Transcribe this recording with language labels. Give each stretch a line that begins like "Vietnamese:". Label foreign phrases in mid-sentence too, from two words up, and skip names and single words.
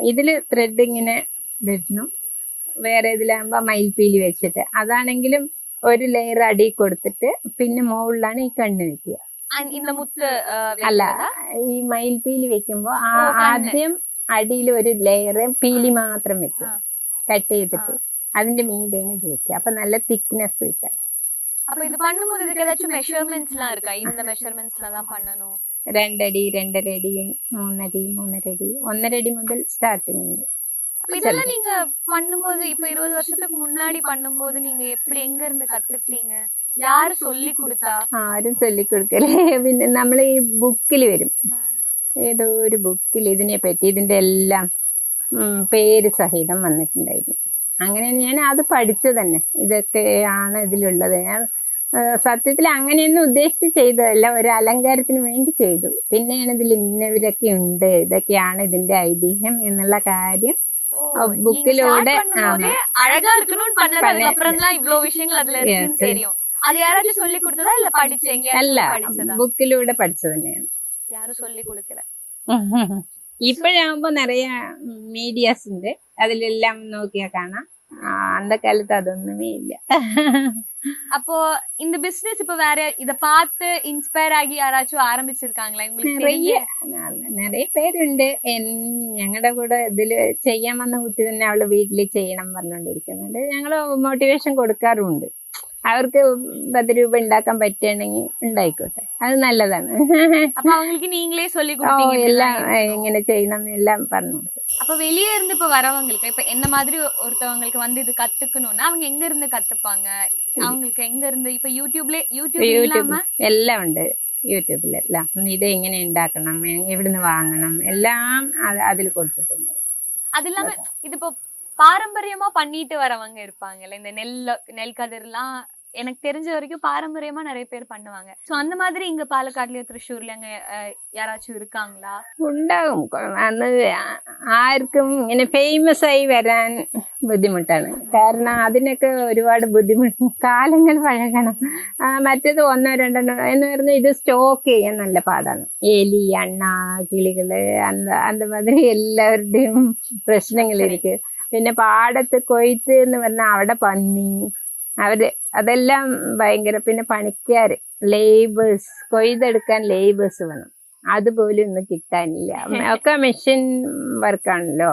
Malayalam: ഇതില് ത്രെഡ് ഇങ്ങനെ വരുന്നു, വേറെ ഇതിലാകുമ്പോ മയിൽപ്പീലി വെച്ചിട്ട്, അതാണെങ്കിലും ഒരു ലെയർ അടി കൊടുത്തിട്ട് പിന്നെ മുകളിലാണ് ഈ കണ്ണ് വെക്കുക. അല്ല, ഈ മയിൽപ്പീലി വെക്കുമ്പോ ആദ്യം അടിയിൽ ഒരു ലെയർ പീലി മാത്രം വെക്കും കട്ട് ചെയ്തിട്ട്, അതിന്റെ മീതാണ് ഇത് വെക്കുക. അപ്പൊ നല്ല തിക്നെസ് കിട്ടാൻ.
Tamil: அப்ப இது பண்ணும்போது இதுக்கு ஏதாச்சும் மெஷர்மெண்ட்ஸ்லாம் இருக்கா? இந்த மெஷர்மெண்ட்ஸ்ல தான் பண்ணனும்.
Malayalam: 2 അടി 2.5 അടി 3 അടി 3.5 അടി 1.5 അടി മുതൽ സ്റ്റാർട്ടിങ് ഉണ്ട്.
Tamil: இதெல்லாம் நீங்க பண்ணும்போது இப்ப 20 வருஷத்துக்கு முன்னாடி பண்ணும்போது நீங்க எப்படி எங்க இருந்து கத்துக்கிட்டீங்க? யாரு சொல்லி கொடுத்தா?
Malayalam: ആരും ചൊല്ലിക്കൊടുക്കലേ. പിന്നെ നമ്മൾ ഈ ബുക്കിൽ വരും, ഏതോ ഒരു ബുക്കിൽ ഇതിനെ പറ്റി ഇതിന്റെ എല്ലാം പേര് സഹിതം വന്നിട്ടുണ്ടായിരുന്നു. അങ്ങനെ ഞാൻ അത് പഠിച്ചു തന്നെ. ഇതൊക്കെയാണ് ഇതിലുള്ളത്. ഞാൻ സത്യത്തിൽ അങ്ങനെയൊന്നും ഉദ്ദേശിച്ച് ചെയ്തതല്ല, ഒരു അലങ്കാരത്തിന് വേണ്ടി ചെയ്തു. പിന്നെയാണ് ഇതിൽ ഇന്നവരൊക്കെ ഉണ്ട്, ഇതൊക്കെയാണ് ഇതിന്റെ ഐതിഹ്യം എന്നുള്ള കാര്യം ബുക്കിലൂടെ
Tamil: அழகா இருக்கணும்னு பண்ணதுக்கு அப்புறம் தான் இவ்ளோ விஷயங்கள் அதுல இருக்குன்னு தெரியும். அது யாராச்சும் சொல்லி கொடுத்ததா இல்ல படிச்சீங்க?
Malayalam: അല്ല, ബുക്കിലൂടെ പഠിച്ചത് തന്നെയാണ്.
Tamil: யாரும் சொல்லி கொடுக்கல.
Malayalam: ഇപ്പോഴാകുമ്പോ നിറയെ മീഡിയാസ് ഉണ്ട്, അതിലെല്ലാം നോക്കിയാ കാണാം.
Tamil: அந்த காலத்து
Malayalam: അതൊന്നുമേ ഇല്ല.
Tamil: அப்போ இந்த பிசினஸ் இப்ப வேற இத பார்த்து இன்ஸ்பயர் ஆகி யாராச்சும் ஆரம்பிச்சிருக்காங்களா?
Malayalam: നിറയെ പേരുണ്ട്. ഞങ്ങളുടെ കൂടെ ഇതില് ചെയ്യാൻ വന്ന കുട്ടി തന്നെ അവള് വീട്ടില് ചെയ്യണം പറഞ്ഞോണ്ടിരിക്കുന്നുണ്ട്. ഞങ്ങള് മോട്ടിവേഷൻ കൊടുക്കാറുമുണ്ട്. അവർക്ക് 10 രൂപ ഉണ്ടാക്കാൻ പറ്റുകയാണെങ്കിൽ ഉണ്ടായിക്കോട്ടെ, അത് നല്ലതാണ്.
Tamil: அப்ப அவங்களுக்கு நீங்களே சொல்லி கொடுத்தீங்க
Malayalam: എല്ലാം എങ്ങനെ ചെയ്യണം എല്ലാം പറഞ്ഞു കൊടുക്കും.
Tamil: அப்ப வெளியே இருந்து இப்ப வரவங்களுக்கு, இப்ப என்ன மாதிரி ஒருத்தவங்களுக்கு வந்து இது கத்துக்கணும்னா அவங்க எங்க இருந்து கத்துப்பாங்க? அவங்களுக்கு எங்க இருந்து? இப்ப யூடியூப் இல்லாம
Malayalam: എല്ലാം ഉണ്ട്. യൂട്യൂബിലെല്ലാം ഇത് എങ്ങനെ ഉണ്ടാക്കണം, എവിടുന്ന് വാങ്ങണം, എല്ലാം അതിൽ കൊടുത്തിട്ടുണ്ട്.
Tamil: அது இல்லாம இது இப்போ பாரம்பரியமா பண்ணிட்டு வரவங்க இருப்பாங்கல்ல, இந்த நெல் கதிர்லாம் எனக்கு தெரிஞ்ச வரைக்கும் பாரம்பரியமா நிறைய பேர் பண்ணுவாங்க. சோ அந்த மாதிரி இங்க പാലക്കാടിലെയോ തൃശ്ശൂരിലെയോ അങ്ങ് யாராச்சும் இருக்காங்களா?
Malayalam: ഉണ്ടാകും. അന്ന് ആർക്കും ഇങ്ങനെ ഫേമസ് ആയി വരാൻ ബുദ്ധിമുട്ടാണ്. കാരണം അതിനൊക്കെ ഒരുപാട് ബുദ്ധിമുട്ട്, കാലങ്ങൾ പഴകണം. മറ്റേത് ഒന്നോ രണ്ടെണ്ണോ എന്ന് പറഞ്ഞാൽ ഇത് സ്റ്റോക്ക് ചെയ്യാൻ നല്ല പാടാണ്. എലി, അണ്ണ, കിളികള്,
Tamil: அந்த மாதிரி
Malayalam: എല്ലാവരുടെയും പ്രശ്നങ്ങളിരിക്കും. പിന്നെ പാടത്ത് കൊയ്ത്ത് എന്ന് പറഞ്ഞാൽ അവിടെ പന്നി, അവര് അതെല്ലാം ഭയങ്കര. പിന്നെ പണിക്കാര്, ലേബേഴ്സ്, കൊയ്തെടുക്കാൻ ലേബേഴ്സ് വേണം. അതുപോലും ഇന്ന് കിട്ടാനില്ല. ഒക്കെ
English: machine work.